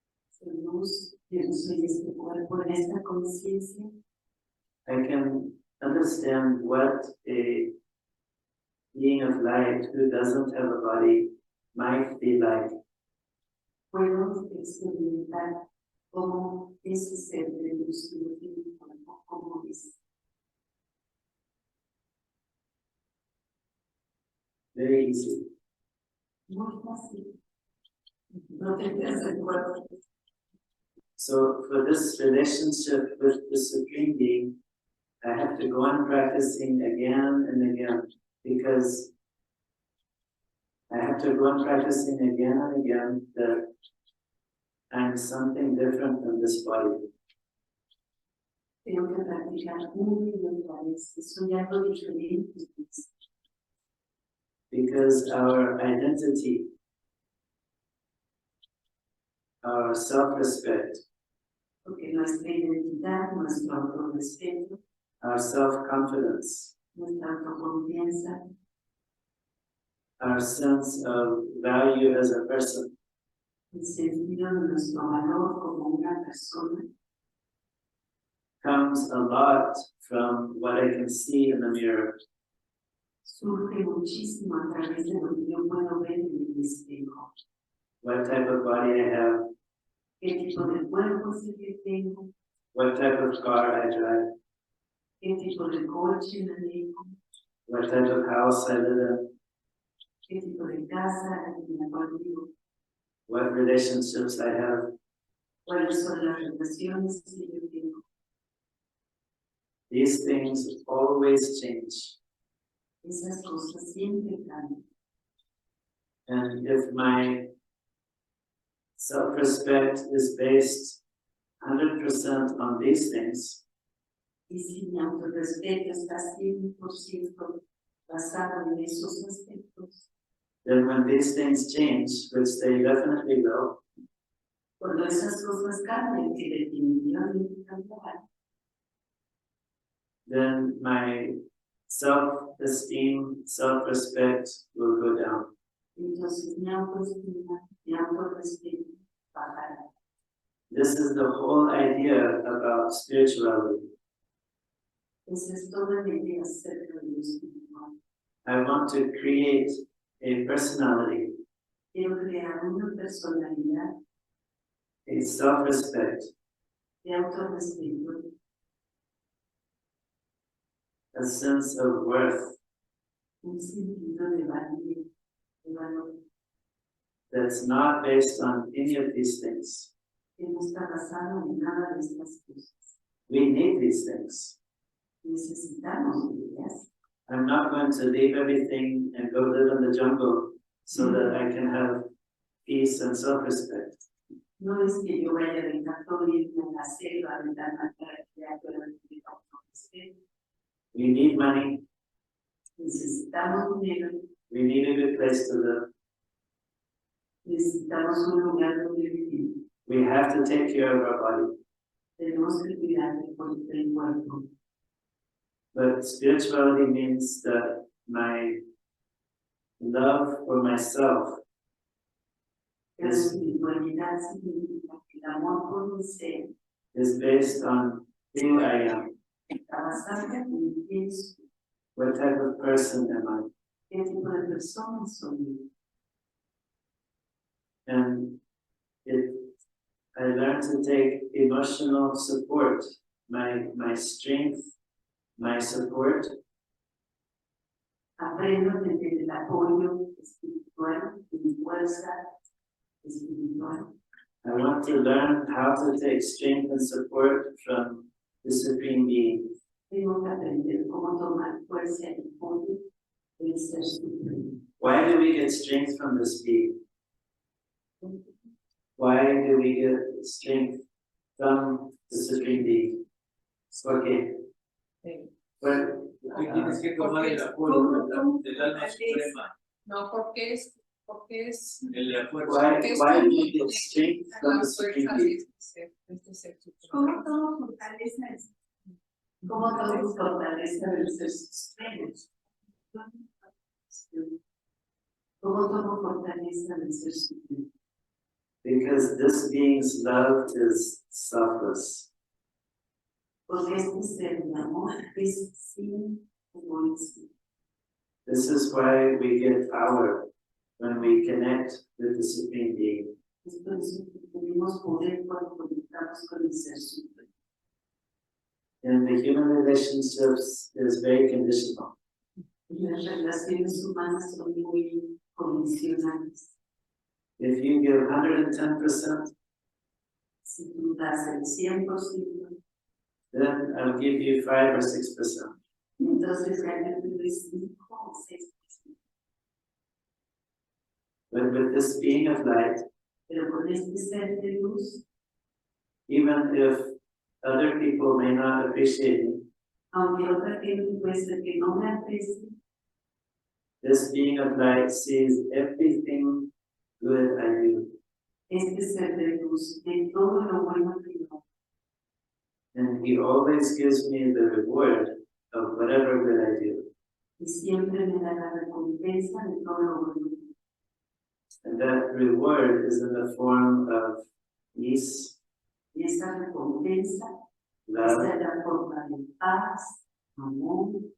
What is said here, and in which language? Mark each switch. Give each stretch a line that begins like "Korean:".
Spanish: Soy luz, yo no soy este cuerpo, en esta conciencia.
English: I can understand what a being of light who doesn't have a body might be like.
Spanish: Puedo experimentar cómo ese ser de luz que no tiene cuerpo, cómo es.
English: Very easy.
Spanish: Muy fácil. No tendrás el cuerpo.
English: So for this relationship with the Supreme Being, I have to go on practicing again and again, because I have to go on practicing again and again that I'm something different than this body.
Spanish: Tengo que practicar una y otra vez, que soy algo diferente.
English: Because our identity, our self-respect,
Spanish: Porque nuestra identidad, nuestro autorrespeto,
English: our self-confidence,
Spanish: nuestra autoconfianza,
English: our sense of value as a person,
Spanish: el sentido de nuestro valor como una persona,
English: comes a lot from what I can see in the mirror.
Spanish: surge muchísimo a través de lo que yo puedo ver en el espejo.
English: What type of body I have,
Spanish: ¿Qué tipo de cuerpo es el que tengo?
English: what type of car I drive,
Spanish: ¿Qué tipo de coche manejo?
English: what type of house I live in,
Spanish: ¿Qué tipo de casa en la cual vivo?
English: what relationships I have.
Spanish: ¿Cuáles son las relaciones que yo tengo?
English: These things always change.
Spanish: Esas cosas siempre cambian.
English: And if my self-respect is based 100% on these things,
Spanish: Y si mi autorrespeto está 100% basado en esos aspectos,
English: then when these things change, which they definitely will,
Spanish: cuando esas cosas cambian, que definitivamente cambiarán,
English: then my self-esteem, self-respect will go down.
Spanish: entonces mi autoestima, mi autorrespeto bajará.
English: This is the whole idea about spirituality.
Spanish: Esa es toda la idea acerca de lo espiritual.
English: I want to create a personality,
Spanish: Quiero crear una personalidad
English: a self-respect,
Spanish: de autorrespeto,
English: a sense of worth
Spanish: un sentido de valor
English: that's not based on any of these things.
Spanish: que no está basado en nada de estas cosas.
English: We need these things.
Spanish: Necesitamos ellas.
English: I'm not going to leave everything and go live in the jungle so that I can have peace and self-respect.
Spanish: No es que yo vaya a dejar todo irme a la selva, a dejar para crear el autorrespeto.
English: We need money.
Spanish: Necesitamos dinero,
English: We need a good place to live.
Spanish: necesitamos un lugar donde vivir.
English: We have to take care of our body.
Spanish: Tenemos que cuidar del cuerpo.
English: But spirituality means that my love for myself
Spanish: La espiritualidad significa que el amor por mi ser
English: is based on who I am.
Spanish: está basado en quién soy,
English: What type of person am I?
Spanish: qué tipo de persona soy yo.
English: And I learned to take emotional support, my strength, my support
Spanish: Aprendo a tener el apoyo espiritual y mi fuerza espiritual.
English: I want to learn how to take strength and support from the Supreme Being.
Spanish: Tengo que aprender cómo tomar fuerza y apoyo del Ser Supremo.
English: Why do we get strength from this being? Why do we get strength from the Supreme Being? Okay. Well,
Spanish: Tienes que tomar el apoyo del alma suprema. No, porque es El apoyo.
English: why do we get strength from the Supreme Being?
Spanish: ¿Cómo tomo fortaleza? ¿Cómo tomo fortaleza del Ser Supremo? ¿Cómo tomo fortaleza del Ser Supremo?
English: Because this being's love is selfless.
Spanish: Porque este ser de amor es sin egoísmo.
English: This is why we get power when we connect with the Supreme Being.
Spanish: Es por eso que tenemos poder cuando conectamos con el Ser Supremo.
English: And the human relationships is very conditional.
Spanish: Y las relaciones humanas son muy condicionales.
English: If you give 110%,
Spanish: Si tú das el 100%,
English: then I'll give you 5 or 6%.
Spanish: entonces gana tu 5 o 6%.
English: But with this being of light,
Spanish: Pero con este ser de luz,
English: even if other people may not appreciate me,
Spanish: aunque otra gente puede ser que no me aprecie,
English: this being of light sees everything good I do.
Spanish: este ser de luz ve todo lo bueno que yo hago.
English: And he always gives me the reward of whatever good I do.
Spanish: Y siempre me da la recompensa de todo lo bueno que yo hago.
English: And that reward is in the form of peace,
Spanish: Y esa recompensa
English: love,
Spanish: está en la forma de paz, amor,